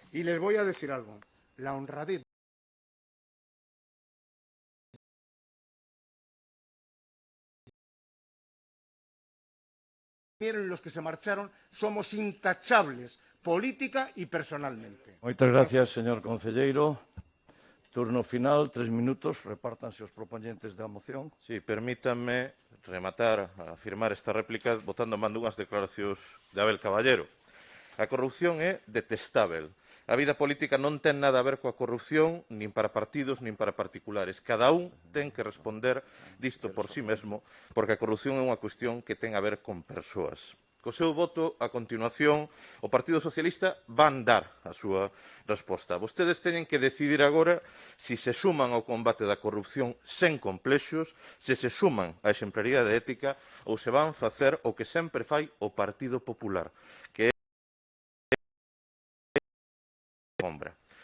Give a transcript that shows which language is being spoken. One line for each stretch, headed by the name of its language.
Spanish: Y les voy a decir algo, la honradez los que se marcharon somos intachables política y personalmente.
Galician: Moitas gracias, señor concelleiro. Turno final, 3 minutos. Repártanse os propoñentes da moción. Sí, permítanme rematar, afirmar esta réplica botando man dunhas declaracións de Abel Caballero. A corrupción é detestável. A vida política non ten nada a ver coa corrupción, nin para partidos, nin para particulares. Cada un ten que responder disto por si mesmo, porque a corrupción é unha cuestión que ten a ver con persoas. Co seu voto, a continuación, o Partido Socialista van dar a súa resposta. Vostedes teñen que decidir agora se se suman ao combate da corrupción sen complexos, se se suman á exemplaridade ética ou se van facer o que sempre fai o Partido Popular, que é sombra.